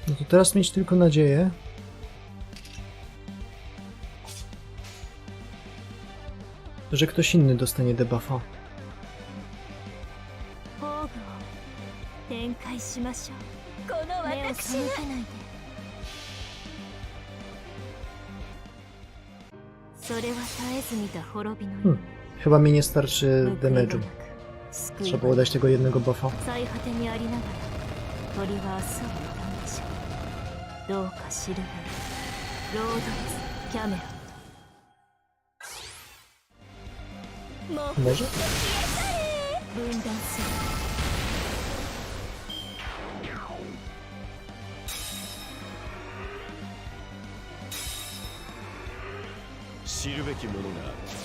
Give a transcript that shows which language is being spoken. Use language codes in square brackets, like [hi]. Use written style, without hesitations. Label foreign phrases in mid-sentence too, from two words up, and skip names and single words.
[pl] teraz mieć tylko nadzieję, że ktoś inny dostanie debuffa. [ja] 宝具を展開しましょう。この私が目を背けないで。それは絶えず見た滅びの夢。 [pl] Chyba mi nie starczy damage'u. Trzeba było dać tego jednego buffa. [ja] 最果てにありながら鳥は明日を歌うでしょう。どうか知るがいい。ロードレスキャメロット。もう [pl] Może? [ja] 分断する。知るべきものがある。